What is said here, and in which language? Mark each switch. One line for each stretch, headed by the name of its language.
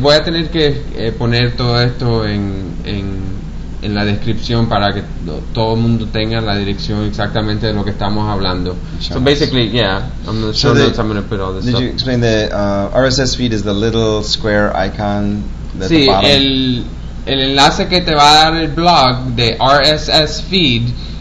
Spanish: Voy a tener que poner todo esto en la descripción para que todo el mundo tenga la dirección exactamente de lo que estamos hablando.
English: So basically, I'm going to show notes, I'm going to put all this did stuff. You explain the RSS feed is the little square icon that
Spanish: sí,
English: the bottom?
Spanish: El enlace que te va a dar el blog de RSS feed